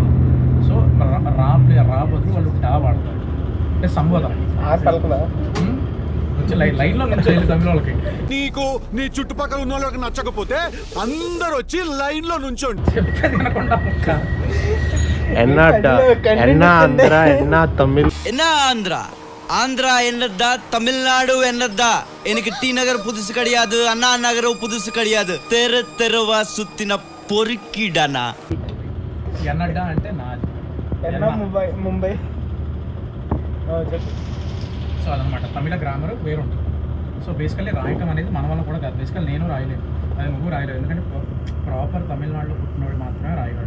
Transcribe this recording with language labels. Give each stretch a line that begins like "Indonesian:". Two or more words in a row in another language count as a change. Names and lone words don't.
Telugu: సో రా బదులు వాళ్ళు డా వాడతారు. అంటే సంబోధన పలకదా వచ్చి లైన్లో నుంచి తమిళ వాళ్ళకి. నీకు నీ చుట్టుపక్కల ఉన్న వాళ్ళకి నచ్చకపోతే అందరు వచ్చి లైన్ లో నుంచోండి. చెప్పేది వినకుండా ఒక్క
Tamil: என்ன தமிழ் ஆந்திரா என்னதா தமிழ்நாடு என்னதா எனக்கு டி நகர் புதுசு கிடையாது, அண்ணா நகரம் புதுசு கிடையாது, தெருவா சுத்தின பொறுக்கிடானா.
Telugu: ఎన్నడ్డా అంటే నాది. ముంబై. సో అదనమాట తమిళ గ్రామర్ వేరు ఉంటుంది.
English: so basically
Telugu: రాయటం అనేది మన వల్ల కూడా కాదు. బేసికల్ నేను రాయలేను, అది నువ్వు రాయలేవు. ఎందుకంటే ప్రాపర్ తమిళనాడులో పుట్టినోడు మాత్రమే రాయగలడు.